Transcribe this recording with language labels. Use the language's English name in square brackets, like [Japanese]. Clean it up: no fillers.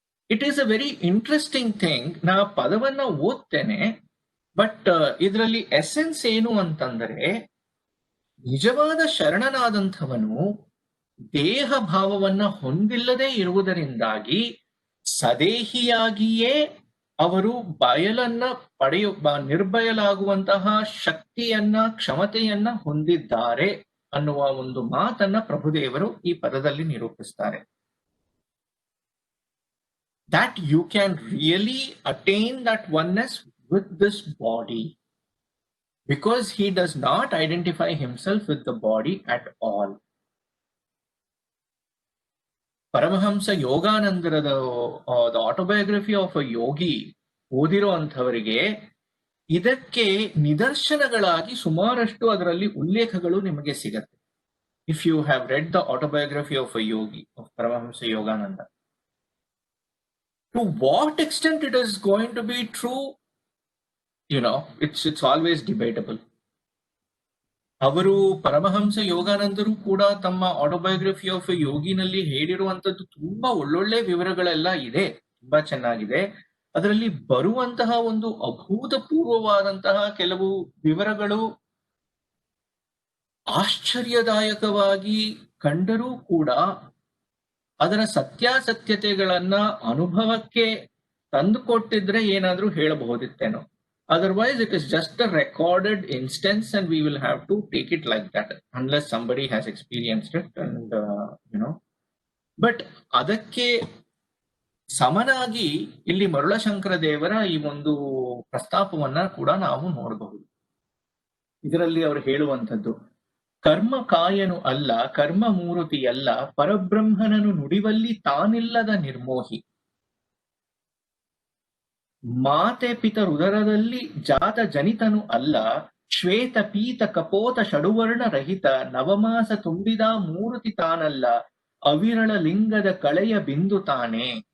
[English] It is a very interesting thing. [Kannada] ನಾ ಪದವನ್ನ ಓದ್ತೇನೆ, but ಇದರಲ್ಲಿ ಎಸೆನ್ಸ್ ಏನು ಅಂತಂದರೆ, ನಿಜವಾದ ಶರಣನಾದಂಥವನು ದೇಹ ಭಾವವನ್ನ ಹೊಂದಿಲ್ಲದೆ ಇರುವುದರಿಂದಾಗಿ ಸದೇಹಿಯಾಗಿಯೇ ಅವರು ಬಯಲನ್ನ ನಿರ್ಬಯಲಾಗುವಂತಹ ಶಕ್ತಿಯನ್ನ, ಕ್ಷಮತೆಯನ್ನ ಹೊಂದಿದ್ದಾರೆ ಅನ್ನುವ ಒಂದು ಮಾತನ್ನ ಪ್ರಭುದೇವರು ಈ ಪದದಲ್ಲಿ ನಿರೂಪಿಸ್ತಾರೆ. [English] That you can really attain that oneness with this body, because he does not identify himself with the body at all. [Kannada] Paramahamsa ಯೋಗಾನಂದರದ the autobiography of a Yogi ಓದಿರೋ ಅಂಥವರಿಗೆ ಇದಕ್ಕೆ ನಿದರ್ಶನಗಳಾಗಿ ಸುಮಾರಷ್ಟು ಅದರಲ್ಲಿ ಉಲ್ಲೇಖಗಳು ನಿಮಗೆ ಸಿಗತ್ತೆ. [English] If you have read the autobiography of a yogi of Paramahansa Yogananda, to what extent it is going to be true, it's always debatable. [Kannada] ಅವರು ಪರಮಹಂಸ ಯೋಗಾನಂದರು ಕೂಡ ತಮ್ಮ ಆಟೋಬಯೋಗ್ರಫಿ ಆಫ್ ಯೋಗಿನಲ್ಲಿ ಹೇಳಿರುವಂತದ್ದು ತುಂಬಾ ಒಳ್ಳೊಳ್ಳೆ ವಿವರಗಳೆಲ್ಲ ಇದೆ, ತುಂಬಾ ಚೆನ್ನಾಗಿದೆ. ಅದರಲ್ಲಿ ಬರುವಂತಹ ಒಂದು ಅಭೂತಪೂರ್ವವಾದಂತಹ ಕೆಲವು ವಿವರಗಳು ಆಶ್ಚರ್ಯದಾಯಕವಾಗಿ ಕಂಡರೂ ಕೂಡ ಅದರ ಸತ್ಯಾಸತ್ಯತೆಗಳನ್ನ ಅನುಭವಕ್ಕೆ ತಂದುಕೊಟ್ಟಿದ್ರೆ ಏನಾದ್ರೂ ಹೇಳಬಹುದಿತ್ತೇನೋ. [English] Otherwise, it is just a recorded instance and we will have to take it like that unless somebody has experienced it and, But [Kannada] ಅದಕ್ಕೆ ಸಮನಾಗಿ ಇಲ್ಲಿ ಮರುಳಶಂಕರ ದೇವರ ಈ ಒಂದು ಪ್ರಸ್ತಾಪವನ್ನ ಕೂಡ ನಾವು ನೋಡಬಹುದು. ಇದರಲ್ಲಿ ಅವರು ಹೇಳುವಂಥದ್ದು, ಕರ್ಮ ಕಾಯನು ಅಲ್ಲ, ಕರ್ಮ ಮೂರುತಿಯಲ್ಲ, ಪರಬ್ರಹ್ಮನನು ನುಡಿವಲ್ಲಿ ತಾನಿಲ್ಲದ ನಿರ್ಮೋಹಿ. ಮಾತೆ ಪಿತರುದರದಲ್ಲಿ ಜಾತ ಜನಿತನು ಅಲ್ಲ, ಶ್ವೇತ ಪೀತ ಕಪೋತ ಷಡುವರ್ಣ ರಹಿತ, ನವಮಾಸ ತುಂಬಿದ ಮೂರುತಿ ತಾನಲ್ಲ, ಅವಿರಳ ಲಿಂಗದ ಕಳೆಯ ಬಿಂದು ತಾನೇ.